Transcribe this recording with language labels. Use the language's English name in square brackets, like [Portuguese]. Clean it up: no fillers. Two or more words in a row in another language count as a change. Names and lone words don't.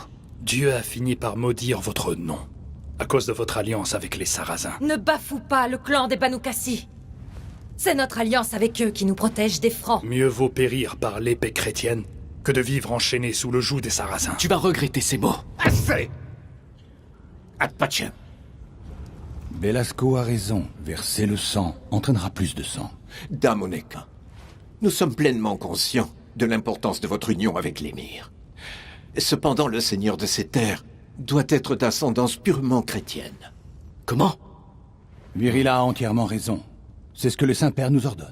[French] Dieu a fini par maudire votre nom, à cause de votre alliance avec les Sarrasins. Ne bafoue pas le clan des Banu Qassi. C'est notre alliance avec eux qui nous protège des Francs. Mieux vaut périr par l'épée chrétienne que de vivre enchaîné sous le joug des Sarrasins. Tu vas regretter ces mots. Assez! [Latin] Ad pacem. [French] Belasco a raison. Verser le sang entraînera plus de sang. Dame Oneka, nous sommes pleinement conscients de l'importance de votre union avec l'émir. Cependant, le seigneur de ces terres doit être d'ascendance purement chrétienne. Comment? Virila a entièrement raison. C'est ce que le Saint-Père nous ordonne.